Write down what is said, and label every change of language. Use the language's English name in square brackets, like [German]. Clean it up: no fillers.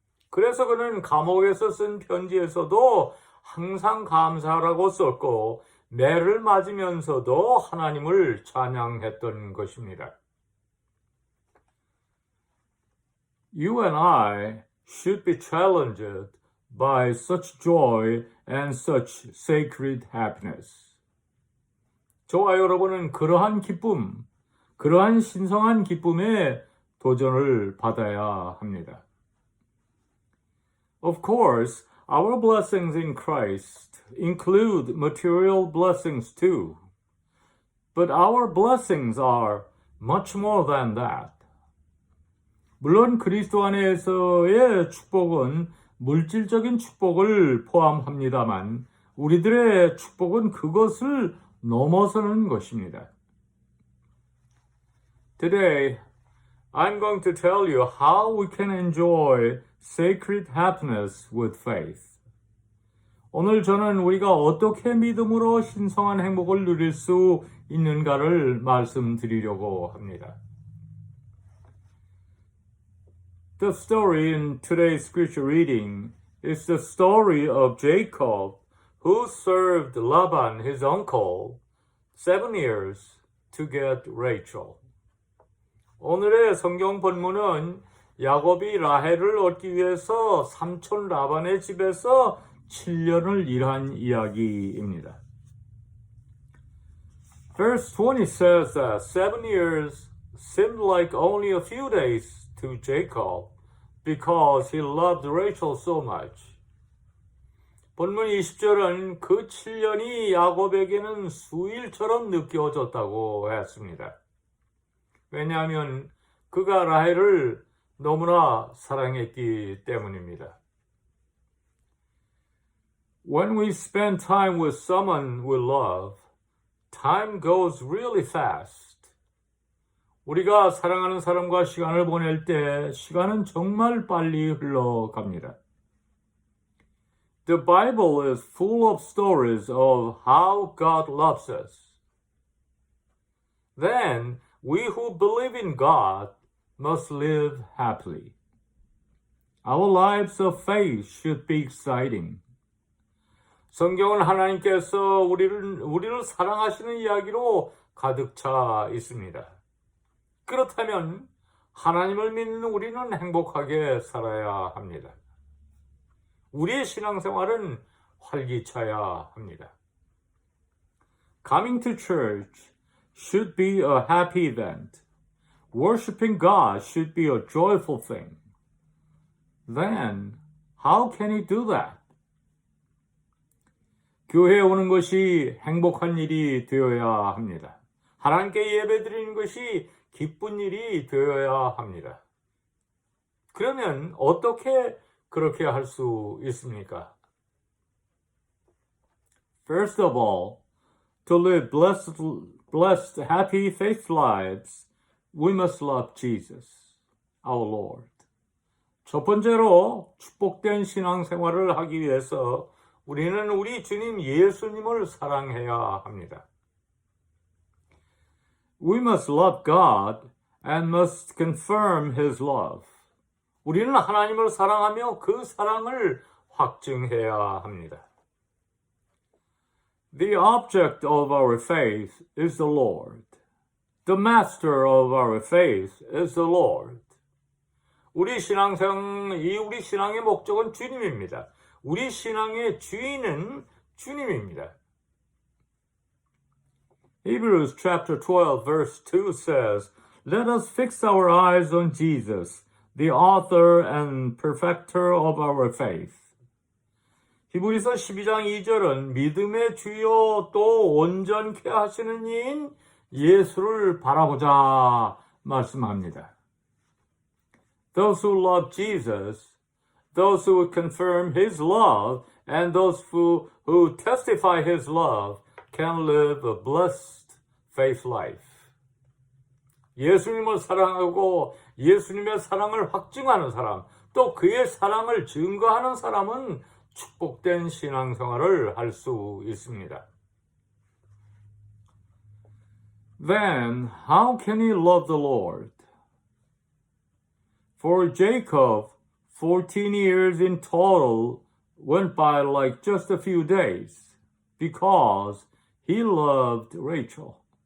[Korean] 그래서 그는 감옥에서 쓴 편지에서도 항상 감사하라고 썼고 매를 맞으면서도 하나님을 찬양했던 것입니다. [English] You and I should be challenged by such joy and such sacred happiness. [Korean] 저와 여러분은 그러한 기쁨, 그러한 신성한 기쁨에 도전을 받아야 합니다. [English] Of course, our blessings in Christ include material blessings too. But our blessings are much more than that. [Korean] 물론 그리스도 안에서의 축복은 물질적인 축복을 포함합니다만 우리들의 축복은 그것을 넘어서는 것입니다. [English] Today, I'm going to tell you how we can enjoy sacred happiness with faith. [Korean] 오늘 저는 우리가 어떻게 믿음으로 신성한 행복을 누릴 수 있는가를 말씀드리려고 합니다. [English] The story in today's scripture reading is the story of Jacob, who served Laban, his uncle, 7 years to get Rachel. [Korean] 오늘의 성경 본문은 야곱이 라헬을 얻기 위해서 삼촌 라반의 집에서 7년을 일한 이야기입니다. [English] Verse 20 says that 7 years seemed like only a few days to Jacob because he loved Rachel so much. [Korean] 본문 20절은 그 7년이 야곱에게는 수일처럼 느껴졌다고 했습니다. 왜냐하면 그가 라헬을 너무나 사랑했기 때문입니다. [English] When we spend time with someone we love, time goes really fast. [Korean] 우리가 사랑하는 사람과 시간을 보낼 때 시간은 정말 빨리 흘러갑니다. [English] The Bible is full of stories of how God loves us. Then, we who believe in God must live happily. Our lives of faith should be exciting. [Korean] 성경은 하나님께서 우리를 사랑하시는 이야기로 가득 차 있습니다. 그렇다면 하나님을 믿는 우리는 행복하게 살아야 합니다. 우리의 신앙생활은 활기차야 합니다. [English] Coming to church should be a happy event. Worshipping God should be a joyful thing. Then, how can he do that? [Korean] 교회에 오는 것이 행복한 일이 되어야 합니다. 하나님께 예배드리는 것이 기쁜 일이 되어야 합니다. 그러면 어떻게 그렇게 할 수 있습니까? [English] First of all, to live blessed, happy, faith lives, we must love Jesus, our Lord. [Korean] 첫 번째로 축복된 신앙생활을 하기 위해서 우리는 우리 주님 예수님을 사랑해야 합니다. [English] We must love God and must confirm His love. [Korean] 우리는 하나님을 사랑하며 그 사랑을 확증해야 합니다. [English] The object of our faith is the Lord. The master of our faith is the Lord. [Korean] 우리 신앙의 목적은 주님입니다. 우리 신앙의 주인은 주님입니다. [English] Hebrews chapter 12 verse 2 says, Let us fix our eyes on Jesus, the author and perfecter of our faith. [Korean] 히브리서 12장 2절은 믿음의 주요 또 온전케 하시는 이인 예수를 바라보자 말씀합니다. [English] Those who love Jesus, those who confirm His love, and those who testify His love can live a blessed faith life. [Korean] 예수님을 사랑하고 예수님의 사랑을 확증하는 사람, 또 그의 사랑을 증거하는 사람은 축복된 신앙생활을 할 수 있습니다. [English] Then, how can he love the Lord? For Jacob, 14 years in total went by like just a few days because he loved Rachel.